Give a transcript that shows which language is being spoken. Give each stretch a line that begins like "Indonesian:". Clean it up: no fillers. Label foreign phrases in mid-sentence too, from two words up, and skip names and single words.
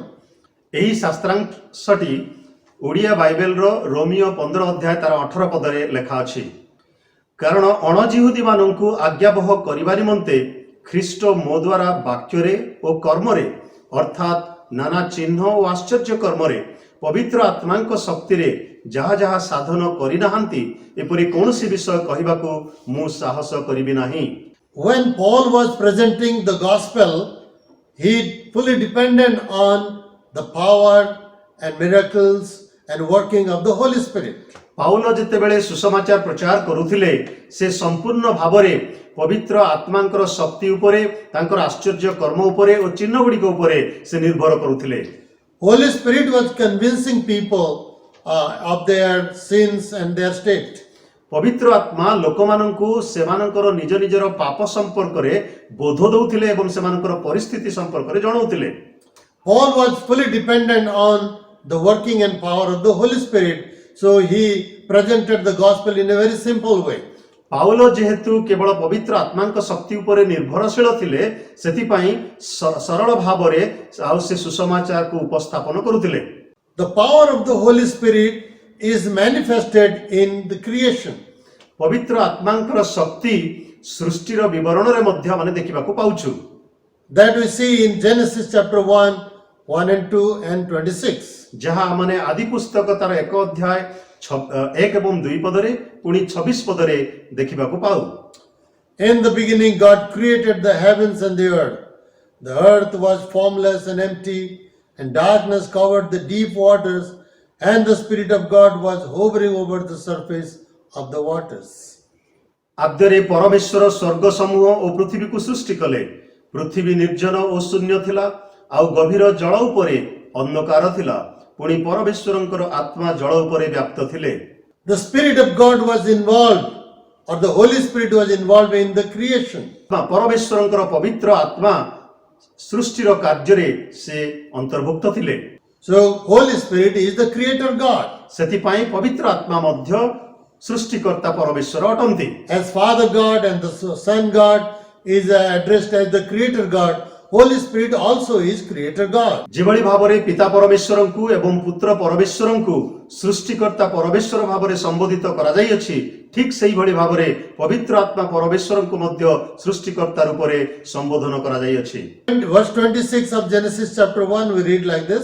Odia: ଏହି ଶାସ୍ତ୍ରାଂଶଟି ଓଡ଼ିଆ ବାଇବେଲର ରୋମିଓ 15 ଅଧ୍ୟାୟ ତାର 18 ପଦରେ ଲେଖା ଅଛି। କାରଣ ଅଣଜିହୁଦୀମାନଙ୍କୁ ଆଜ୍ଞାବହ କରିବା ନିମନ୍ତେ ଖ୍ରୀଷ୍ଟ ମୋ ଦ୍ୱାରା ବାକ୍ୟରେ ଓ କର୍ମରେ ଅର୍ଥାତ୍ ନାନା ଚିହ୍ନ ଓ ଆଶ୍ଚର୍ଯ୍ୟ କର୍ମରେ ପବିତ୍ର ଆତ୍ମାଙ୍କ ଶକ୍ତିରେ ଯାହା ଯାହା ସାଧନ କରିନାହାନ୍ତି ଏପରି କୌଣସି ବିଷୟ କହିବାକୁ ମୁଁ ସାହସ କରିବି ନାହିଁ।
English: When Paul was presenting the gospel, he fully depended on the power and miracles and working of the Holy Spirit.
Odia: ପାଉଲ ଯେତେବେଳେ ସୁସମାଚାର ପ୍ରଚାର କରୁଥିଲେ ସେ ସମ୍ପୂର୍ଣ୍ଣ ଭାବରେ ପବିତ୍ର ଆତ୍ମାଙ୍କର ଶକ୍ତି ଉପରେ ତାଙ୍କର ଆଶ୍ଚର୍ଯ୍ୟ କର୍ମ ଉପରେ ଓ ଚିହ୍ନ ଗୁଡ଼ିକ ଉପରେ ସେ ନିର୍ଭର କରୁଥିଲେ।
English: Holy Spirit was convincing people of their sins and their state.
Odia: ପବିତ୍ର ଆତ୍ମା ଲୋକମାନଙ୍କୁ ସେମାନଙ୍କର ନିଜ ନିଜର ପାପ ସମ୍ପର୍କରେ ବୋଧ ଦେଉଥିଲେ ଏବଂ ସେମାନଙ୍କର ପରିସ୍ଥିତି ସମ୍ପର୍କରେ ଜଣାଉଥିଲେ।
English: Paul was fully dependent on the working and power of the Holy Spirit, so he presented the gospel in a very simple way.
Odia: ପାଉଲ ଯେହେତୁ କେବଳ ପବିତ୍ର ଆତ୍ମାଙ୍କ ଶକ୍ତି ଉପରେ ନିର୍ଭରଶୀଳ ଥିଲେ ସେଥିପାଇଁ ସରଳ ଭାବରେ ଆଉ ସେ ସୁସମାଚାରକୁ ଉପସ୍ଥାପନ କରୁଥିଲେ।
English: The power of the Holy Spirit is manifested in the creation.
Odia: ପବିତ୍ର ଆତ୍ମାଙ୍କର ଶକ୍ତି ସୃଷ୍ଟିର ବିବରଣରେ ମଧ୍ୟ ଆମେ ଦେଖିବାକୁ ପାଉଛୁ।
English: That we see in Genesis chapter 1 and 2 and 26.
Odia: ଯାହା ମାନେ ଆଦି ପୁସ୍ତକ ତାର 1 ଅଧ୍ୟାୟ 1 ଏବଂ 2 ପଦରେ ପୁଣି 26 ପଦରେ ଦେଖିବାକୁ ପାଉ।
English: In the beginning God created the heavens and the earth. The earth was formless and empty, and darkness covered the deep waters, and the Spirit of God was hovering over the surface of the waters.
Odia: ଆଦ୍ୟରେ ପରମେଶ୍ୱର ସ୍ୱର୍ଗ ସମୂହ ଓ ପୃଥିବୀକୁ ସୃଷ୍ଟି କଲେ। ପୃଥିବୀ ନିର୍ଜନ ଓ ଶୂନ୍ୟ ଥିଲା ଆଉ ଗଭୀର ଜଳ ଉପରେ ଅନ୍ଧକାର ଥିଲା। ପୁଣି ପରମେଶ୍ୱରଙ୍କର ଆତ୍ମା ଜଳ ଉପରେ ବ୍ୟାପ୍ତ ଥିଲେ।
English: The Spirit of God was involved, or the Holy Spirit was involved in the creation.
Odia: ପରମେଶ୍ୱରଙ୍କର ପବିତ୍ର ଆତ୍ମା ସୃଷ୍ଟିର କାର୍ଯ୍ୟରେ ସେ ଅନ୍ତର୍ଭୁକ୍ତ ଥିଲେ।
English: So Holy Spirit is the creator God.
Odia: ସେଥିପାଇଁ ପବିତ୍ର ଆତ୍ମା ମଧ୍ୟ ସୃଷ୍ଟିକର୍ତ୍ତା ପରମେଶ୍ୱର ଅଟନ୍ତି।
English: As Father God and the Son God is addressed as the creator God, Holy Spirit also is creator God.
Odia: ଯେଭଳି ଭାବରେ ପିତା ପରମେଶ୍ୱରଙ୍କୁ ଏବଂ ପୁତ୍ର ପରମେଶ୍ୱରଙ୍କୁ ସୃଷ୍ଟିକର୍ତ୍ତା ପରମେଶ୍ୱର ଭାବରେ ସମ୍ବୋଧିତ କରାଯାଇଅଛି ଠିକ୍ ସେହିଭଳି ଭାବରେ ପବିତ୍ର ଆତ୍ମା ପରମେଶ୍ୱରଙ୍କୁ ମଧ୍ୟ ସୃଷ୍ଟିକର୍ତ୍ତା ରୂପରେ ସମ୍ବୋଧନ କରାଯାଇଅଛି।
English: And verse 26 of Genesis chapter 1 we read like this.